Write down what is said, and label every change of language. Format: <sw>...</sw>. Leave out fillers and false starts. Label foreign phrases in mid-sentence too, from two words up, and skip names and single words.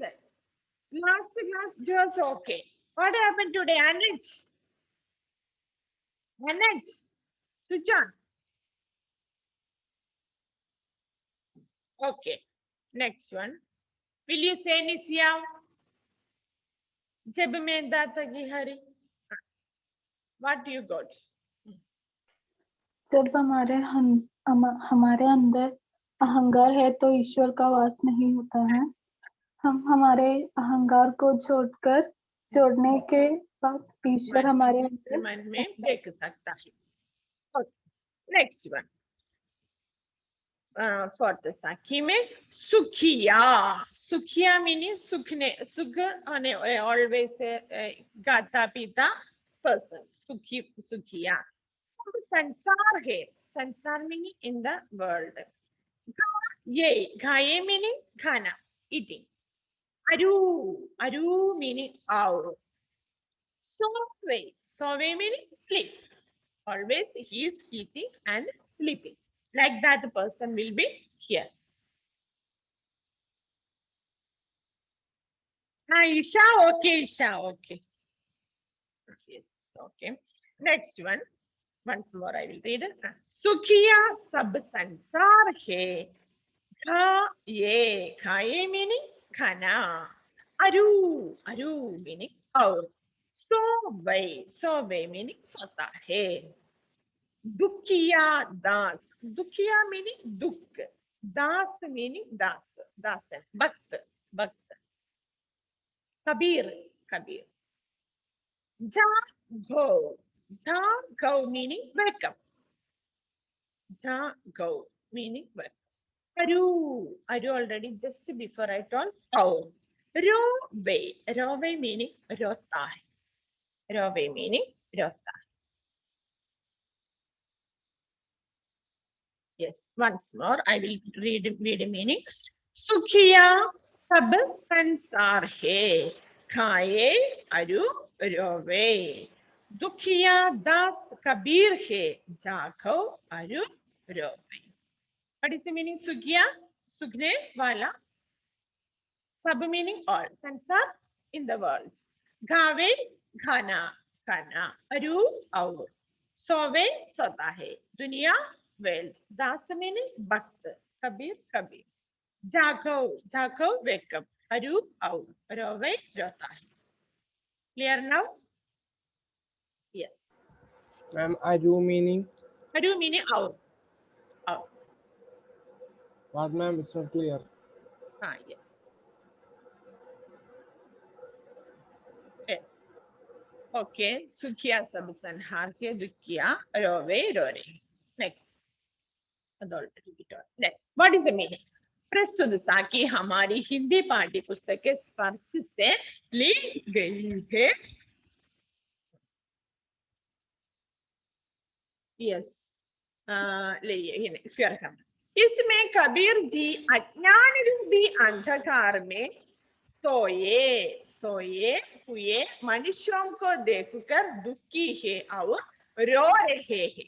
<en>Last class was okay. What happened today? Anuj, switch on. Okay. Next one. Will you say Nisya?</en> <hi>जब मैं दाता की हरी.</hi> <en>What you got?</en> <hi>जब हमारे अंदर अहंकार है तो ईश्वर का वास नहीं होता है। हम हमारे अहंकार को छोड़ने के बाद ईश्वर हमारे अंदर मन में देख सकता है।</hi> <en>Next one, fourth</en> <hi>साखी में सुखिया। सुखिया मीनिंग सुख होने, ऑलवेज गाता पीता पर्सन, सुखिया। संसार है, संसार</hi> <en>meaning in the world.</en> <hi>ये खाए मीनिंग खाना, ईटिंग।</hi> <en>अरू meaning out. Sove meaning sleep. Always he is eating and sleeping. Like that person will be here. Isha, okay, Isha, okay. Yes, okay. Next one. Once more I will read it.</en> <hi>सुखिया सब संसार है. Khaye meaning khana. Aru</hi> <en>meaning out.</en> <hi>Sove meaning सोता है। दुखिया दास, दुखिया मीनिंग दुख, दास मीनिंग दासन, भक्त। कबीर, जा</hi> <en>meaning welcome, meaning welcome.</en> <hi>अरू</hi> <en>already just before I told.</en> <hi>रोवे मीनिंग रोता है, रोवे मीनिंग रोता है।</hi> <en>Yes, once more I will read meaning.</en> <hi>सुखिया सब संसार है, खाए अरु रोवे. दुखिया दास कबीर है, जागो अरु रोवे.</hi> <en>What is the meaning?</en> <hi>सुखिया, सुखने वाला.</hi> <en>Sab meaning all. Sansar, in the world.</en> <hi>Ghave, khana. Aru, aur. सोवे, सोता है. Duniya, world. Das meaning bhakt. Kabir. Jago,</hi> <en>wake up.</en> <hi>Aru, aur. रोवे, रोता है.</hi> <en>Clear now? Yes. Ma'am, Aru meaning? Aru meaning aur. What, ma'am? It's not clear. Yes.</en> <hi>Okay, Sukhiya sab sanhar ke dukhiya rove rore.</hi> <en>Next. Next. What is the meaning?</en> <hi>प्रस्तुत साखी हमारी हिंदी पाठ्य पुस्तक के स्पर्श से ली गई है। यस, इसमें कबीर जी अज्ञान रूपी अंधकार में सोए हुए मनुष्यों को देखकर दुखी है और रो रहे हैं।</hi>